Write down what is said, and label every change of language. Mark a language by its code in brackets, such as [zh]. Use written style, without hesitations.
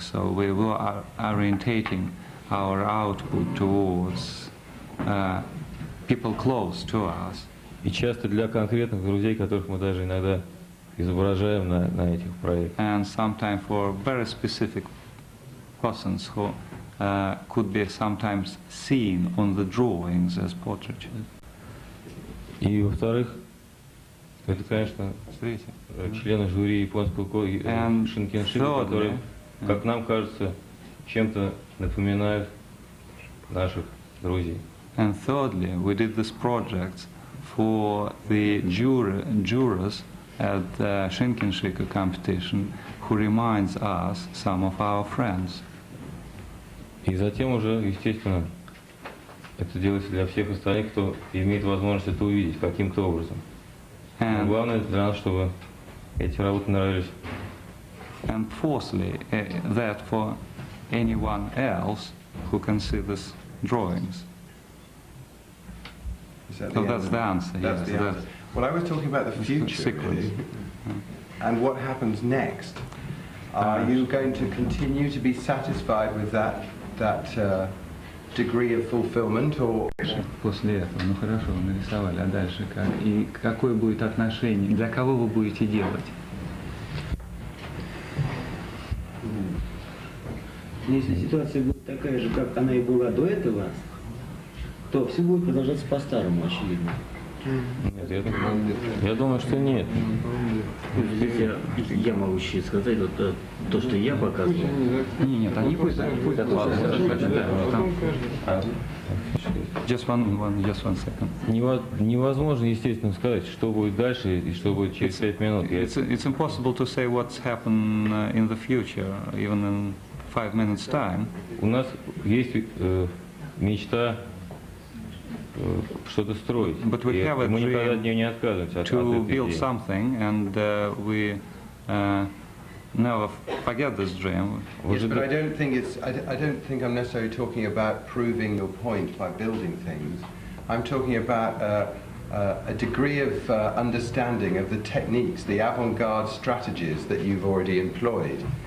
[en] So we were orientating our output towards people close to us. [ru] И часто для конкретных друзей, которых мы даже иногда изображаем на этих проектах. [en] And sometimes for very specific persons who could be sometimes seen on the drawings as portraitures. [ru] И во-вторых, это, конечно, члены жюри японского Шинкеншика, которые, как нам кажется, чем-то напоминают наших друзей. [en] And thirdly, we did this project for the jurors at the Shinkenshika competition who reminds us some of our friends. [ru] И затем уже, естественно, это делается для всех остальных, кто имеет возможность это увидеть каким-то образом. Но главное для нас, чтобы эти работы нравились. [en] And fourthly, that for anyone else who can see these drawings. That's the answer. That's the answer. Well, I was talking about the future, really, and what happens next. Are you going to continue to be satisfied with that degree of fulfillment, or? [ru] После этого, ну хорошо, нарисовали, а дальше как? И какое будет отношение? Для кого вы будете делать? Если ситуация будет такая же, как она и была до этого, то все будет продолжаться по-старому, очевидно. Нет, я думаю, что нет. Здесь я могу сейчас сказать вот то, что я показывал. Нет, они пусть [en] Just one second. [ru] Невозможно, естественно, сказать, что будет дальше и что будет через 5 минут. [en] It's impossible to say what's happen in the future, even in 5 minutes time. [ru] У нас есть мечта что-то строить. [en] But we have a [ru] мы никогда от [en] dream [ru] нее не отказываемся. [en] to build something, and we never forget this dream. Yes, but I don't think it's. I don't think I'm necessarily talking about proving your point by building things. I'm talking about a degree of understanding of the techniques, the avant-garde strategies that you've already employed.